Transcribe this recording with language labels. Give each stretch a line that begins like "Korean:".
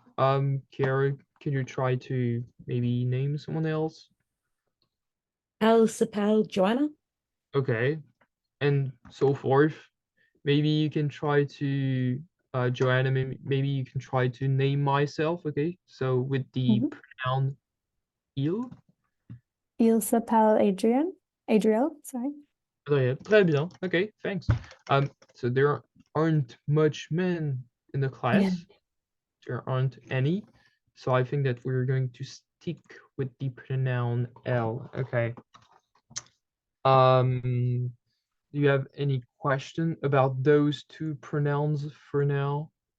English: Kiara, could you try to maybe name someone else?
French: Elle s'appelle Joanna.
English: Okay, and so forth. Maybe you can try to, Joanna, maybe you can try to name myself, okay? So with the pronoun il.
French: Il s'appelle Adriel,
English: sorry.
French: Très bien.
English: Okay, thanks. So there aren't much men in the class. Yeah. There aren't any. So I think that we're going to stick with the pronoun elle. Okay. Do you have any question about those two pronouns for now?